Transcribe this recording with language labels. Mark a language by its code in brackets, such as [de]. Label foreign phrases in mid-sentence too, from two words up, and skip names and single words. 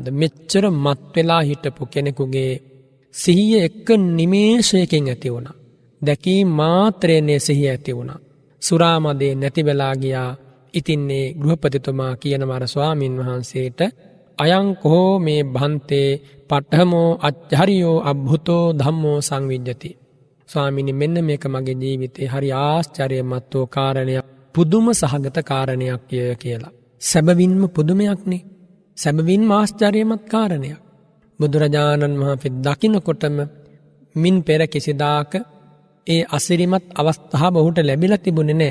[si] මෙච්චර මත් වෙලා හිටපු කෙනෙකුගේ සිහිය එක්ක නිමේෂයකින් ඇති වුණා. දැකීම මාත්‍රයේ සිහිය ඇති වුණා. සුරා මදේ නැති වෙලා ගියා. ඉතින් මේ ගෘහපතිතුමා කියනවාර ස්වාමින් වහන්සේට [pi] අයං කෝ මේ භන්තේ පඨමෝ අච්චරියෝ අබ්භුතෝ ධම්මෝ සංවිජ්ජති. [si] ස්වාමීනි මෙන්න මේක මගේ ජීවිතේ හරි ආශ්චර්යමත් වූ කාරණයක්, පුදුම සහගත කාරණයක් කියලා. සැබවින්ම පුදුමයක්නේ. සැබවින්ම ආශ්චර්යමත් කාරණයක්. බුදුරජාණන් වහන්සේ දකින්නකොටම මින් පෙර කිසිදාක ඒ අසිරිමත් අවස්ථාව ඔහුට ලැබිලා තිබුණේ නැහැ.